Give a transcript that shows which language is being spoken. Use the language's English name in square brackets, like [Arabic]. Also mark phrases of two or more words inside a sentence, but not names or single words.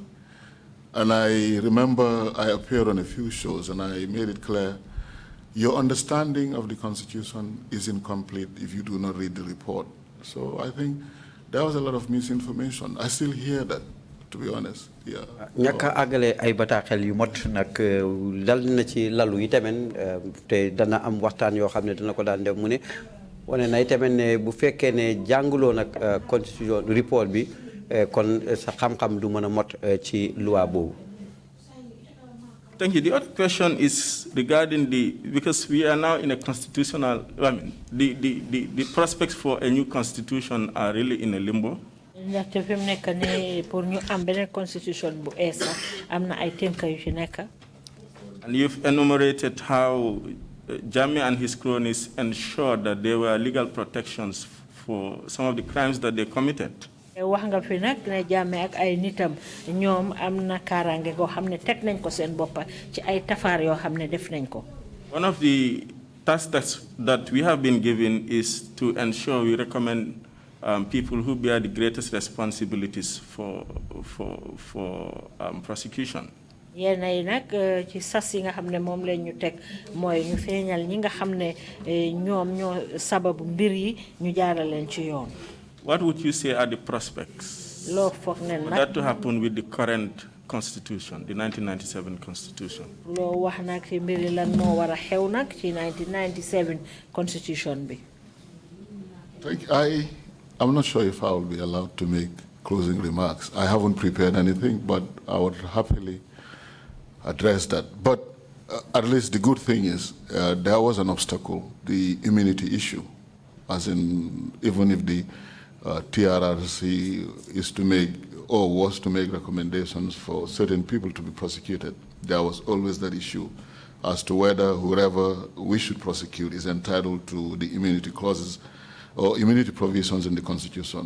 [English] And I remember I appeared on a few shows and I made it clear, your understanding of the Constitution is incomplete if you do not read the report. So I think there was a lot of misinformation. I still hear that, to be honest. Yeah. [Wolof] ñaka agale ay bataaxel yu mot nag dal na ci lalu yi tamit te dana am waxtaan yoo xam ne dana ko daan def mu ne wane na tamit ne bu fekkee ne jànguloo nag [English] constitution report [Wolof] bi kon sa xam-xam du mën a mot ci loi boobu. [English] Thank you. The other question is regarding because we are now in a constitutional, I mean, the prospects for a new constitution are really in a limbo. [Wolof] ndaxte fi mu nekk nii pour ñu am beneen constitution bu ees am na ay tënk yu ci nekk. [English] And you've enumerated how Jammeh and his cronies ensured that there were legal protections for some of the crimes that they committed. [Wolof] wax nga fi nag ne Jammeh ak ay nitam ñoom am na kaaraange goo xam ne teg nañ ko seen boppa ci ay tafaar yoo xam ne def nañ ko. [English] One of the tasks that we have been given is to ensure we recommend people who bear the greatest responsibilities for prosecution. [Wolof] Yéen ay nag ci sas yi nga xam ne moom lañ ñu teg mooy ñu feeñal ñi nga xam ne ñoom ñoo sababu mbir yi ñu jaaraleen ci yoon. [English] What would you say are the prospects for that to happen with the current constitution, the 1997 constitution? [Wolof] Loo wax nag ci mbiri lan moo war a xew nag ci 1997 constitution bi. [English] I'm not sure if I will be allowed to make closing remarks. I haven't prepared anything, but I would happily address that. But at least the good thing is there was an obstacle, the immunity issue, as in even if the TRRC is to make or was to make recommendations for certain people to be prosecuted, there was always that issue as to whether whoever we should prosecute is entitled to the immunity clauses or immunity provisions in the Constitution.